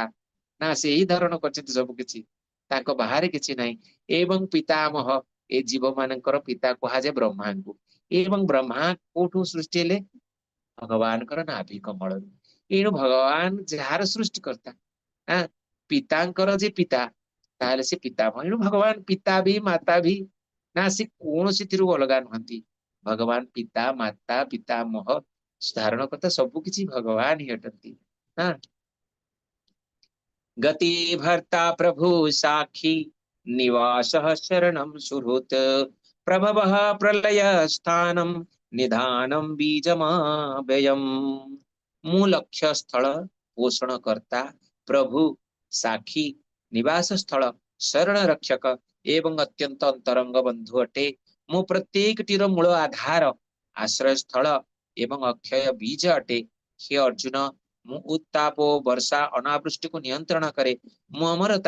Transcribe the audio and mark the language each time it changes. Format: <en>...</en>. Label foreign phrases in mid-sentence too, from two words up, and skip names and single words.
<or>ନା ସେହି ଧାରଣ କରିଛନ୍ତି ସବୁ କିଛି ତାଙ୍କ ବାହାରେ କିଛି ନାହିଁ ଏବଂ ପିତାମହ ଏ ଜୀବ ମାନଙ୍କର ପିତା କୁହାଯାଏ ବ୍ରହ୍ମାଙ୍କୁ ଏବଂ ବ୍ରହ୍ମା କୋଉଠୁ ସୃଷ୍ଟି ହେଲେ ଭଗବାନଙ୍କର ନାଭି କମଳରୁ ଏଣୁ ଭଗବାନ ଯାହାର ସୃଷ୍ଟିକର୍ତ୍ତା ପିତାଙ୍କର ଯେ ପିତା ତାହେଲେ ସେ ପିତାମହ ଏଣୁ ଭଗବାନ ପିତା ବି ମାତା ବି ନା ସେ କୌଣସିଥିରୁ ଅଲଗା ନୁହନ୍ତି ଭଗବାନ ପିତା ମାତା ପିତାମହ ଧାରଣ କର୍ତ୍ତା ସବୁ କିଛି ଭଗବାନ ହିଁ ଅଟନ୍ତି ହଁ</or> <sa>गति भर्ता प्रभु साक्षी निवास शरणं सुहृत् प्रभव प्रलय स्थानम निधानम बीजमाव्ययम्</sa> <or>ମୁଁ ଲକ୍ଷ୍ୟ ସ୍ଥଳ ପୋଷଣ କର୍ତ୍ତା ପ୍ରଭୁ ସାକ୍ଷୀ ନିବାସ ସ୍ଥଳ ଶରଣ ରକ୍ଷକ ଏବଂ ଅତ୍ୟନ୍ତ ଅନ୍ତରଙ୍ଗ ବନ୍ଧୁ ଅଟେ ମୁଁ ପ୍ରତ୍ୟେକଟିର ମୂଳ ଆଧାର ଆଶ୍ରୟ ସ୍ଥଳ ଏବଂ ଅକ୍ଷୟ ବୀଜ ଅଟେ ହେ ଅର୍ଜୁନ ମୁଁ ଉତ୍ତାପ ବର୍ଷା ଅନାବୃଷ୍ଟିକୁ ନିୟନ୍ତ୍ରଣ କରେ ମୁଁ ଅମରତା</or>